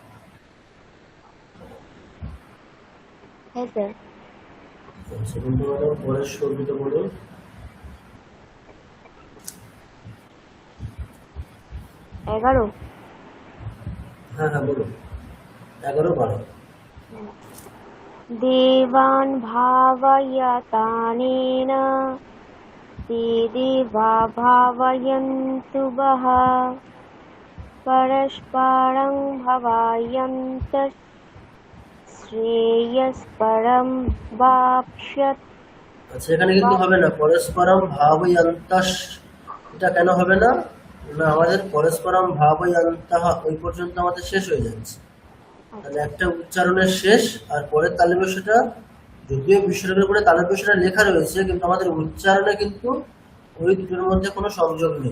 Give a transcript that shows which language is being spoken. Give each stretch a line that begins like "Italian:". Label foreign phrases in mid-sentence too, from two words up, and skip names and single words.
Bangla: হ্যাঁ স্যার। রুম্পা ম্যাডাম পরের শ্লোকটা বলুন। 11। হ্যাঁ হ্যাঁ বলুন, 11-12।
Sanskrit: देवान् भावयतानेन ते देवा भावयन्तु वः परस्परं भावयन्त শ্রেয়স্পরম বাপ্স্যত।
Bangla: আচ্ছা, এখানে কিন্তু হবে না
Sanskrit: পরস্পরম ভাবয়ন্তস।
Bangla: এটা কেন হবে না? না, আমাদের
Sanskrit: পরস্পরম ভাবয়ন্তঃ
Bangla: ওই পর্যন্ত আমাদের শেষ হয়ে যাচ্ছে। তাহলে একটা উচ্চারণের শেষ, আর পরের তালের বৈশিষ্ট্যটা যদিও বিশ্বরের উপরে তালের বৈশিষ্ট্যটা লেখা রয়েছে, কিন্তু আমাদের উচ্চারণে কিন্তু ওই দুটোর মধ্যে কোনো সংযোগ নেই।